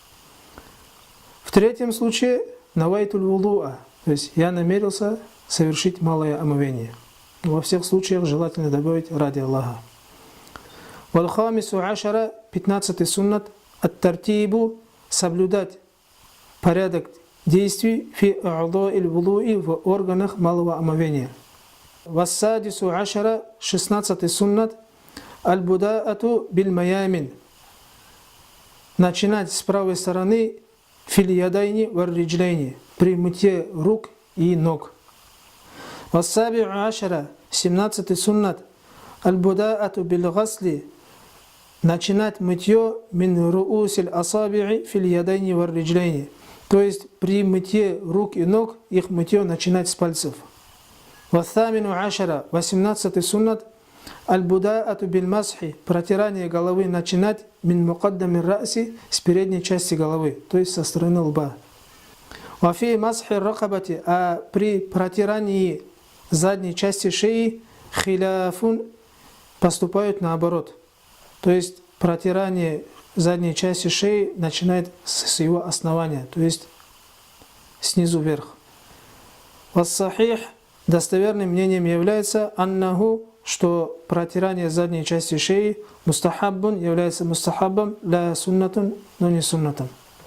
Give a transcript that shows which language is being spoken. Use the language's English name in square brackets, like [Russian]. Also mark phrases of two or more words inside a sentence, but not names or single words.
[Russian] В третьем случае, [Arabic] نويت الوضوء, [Russian] то есть я намерился совершить малое омовение. Во всех случаях желательно добавить ради Аллаха. [Arabic] والخامس عشر, [Russian] 15-й суннат, ат-тартибу, соблюдать порядок действий [Arabic] في أعضاء الوضوء, [Russian] в органах малого омовения. [Arabic] والسادس عشر, 16-й суннат, البداءة بالميامن, [Russian] начинать с правой стороны [Arabic] في اليدين والرجلين, [Russian] при мытье рук и ног. [Arabic] والسابع عشر, [Russian] 17-й суннат, [Arabic] البداءة بالغسل, [Russian] начинать мытье [Arabic] من رؤوس الأصابع في اليدين والرجلين, [Russian] то есть при мытье рук и ног их мытье начинать с пальцев. [Arabic] والثامن عشر, 18-й суннат, البداءة بالمسح, [Russian] протирание головы начинать [Arabic] من مقدم الرأس, [Russian] с передней части головы, то есть со стороны лба. [Arabic] وفي مسح الرقبة, [Russian] а при протирании задней части шеи хиляфун, поступают наоборот. То есть протирание задней части шеи начинает с его основания, то есть снизу вверх. Вассахих, достоверным мнением является аннаху, что протирание задней части шеи мустахаббун, является мустахаббом, [Arabic] لا سنة, [Russian] но не суннатом.